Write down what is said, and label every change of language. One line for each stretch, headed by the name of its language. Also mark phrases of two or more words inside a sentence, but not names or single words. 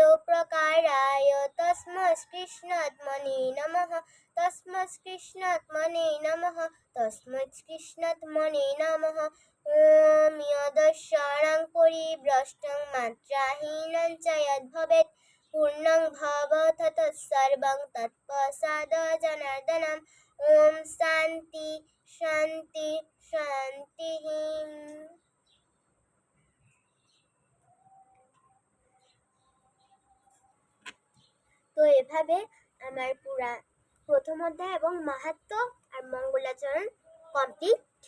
Sanskrit: प्रकाराय तस्मैकृष्णात्मने नमः तस्मैकृष्णात्मने नमः तस्मैकृष्णात्मने नमः ॐ यदक्षरं परिभ्रष्टं मात्राहीनं च यद्भवेत् पूर्णं भवत तत्सर्वं तत्प्रसादजनार्दनम् ॐ शान्ति शान्ति शान्ति।
Bangla: তো এভাবে আমার পুরা প্রথম অধ্যায় এবং মাহাত্ম্য আর মঙ্গলাচরণ কমপ্লিট।